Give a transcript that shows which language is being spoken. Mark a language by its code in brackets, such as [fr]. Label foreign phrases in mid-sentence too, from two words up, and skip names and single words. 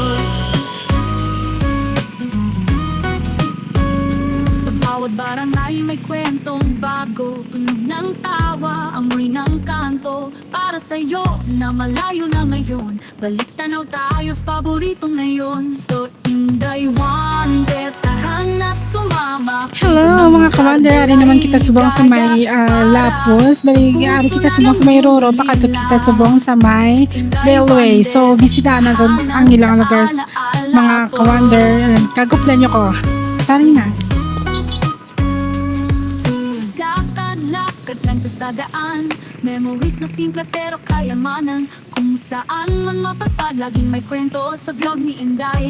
[tl] Bawat barangay may kwentong bago, tunog ng tawa, amoy ng kanto. Para sa'yo na malayo na ngayon, balik tanaw tayo sa paboritong ngayon. To Inday Wonder, tahan at sumama. Hello mga ka-wonder, [hil] ari naman kita subong sa may Lapos. Bali, ari kita subong sa may Roro, pakato kita subong sa may railway. So, [tl] bisitahan na doon ang ilang lugar mga ka-wonder. [hil] Kaguplan nyo ko. Tari na. [tl] Lakad lang sa daan, memories na simple pero kayamanan. Kung saan man mapagpad, laging may kwento sa vlog ni Inday.